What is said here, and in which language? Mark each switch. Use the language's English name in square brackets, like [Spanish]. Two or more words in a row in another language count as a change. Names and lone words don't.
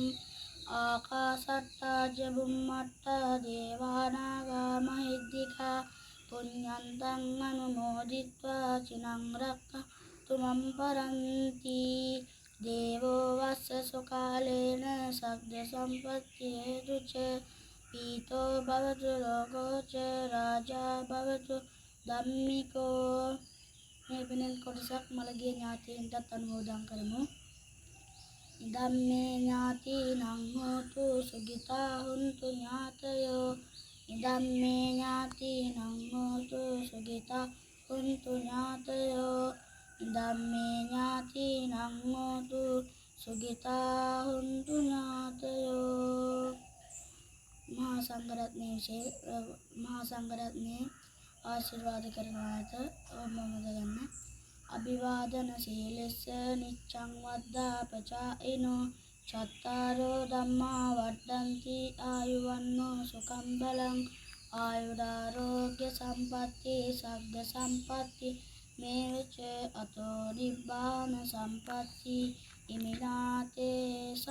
[Pali] ආකාසට්ටා ච බුම්මට්ටා දේවා නාග මහිද්దికා පුඤ්ඤන්තං අනුමෝදිත්වා චිනං රක්ඛන්තු මම් පරන්ති. දේවෝ වස්ස සුකාලේන සග්ග සම්පත්ති හේතුච පීතෝ භවතු ලෝකෝ ච රාජා භවතු ධම්මිකෝ. [Sinhala] මේ වෙනත් කොටසක් මළගිය ඥාතීන්ටත් අනුමෝදන් කරමු. [Pali] ධම්මේ ඥාතිනං හෝතු සුඛිතා හුන්තු ඥාතයෝ. ධම්මේ ඥාතිනං හෝතු සුඛිතා හුන්තු ඥාතයෝ. ධම්මේ ඥාතිනං හෝතු සුඛිතා හුන්තු ඥාතයෝ. [Sinhala] මහා සංඝරත්නයේ ආශිර්වාද කරනවාට මොනවද ගන්න. [Pali] අභිවාදන සීලස්ස නිච්ඡං වද්දා පචායිනෝ චත්තාරෝ ධම්මා වඩ්ඩಂತಿ ආයුවන්නෝ සුඛං බලං ආයුරාෝග්‍ය සම්පatti සග්ග සම්පatti මේවච අතෝ නිබ්බාන සම්පatti ඉමිනාතේ සමිජ්ජතු.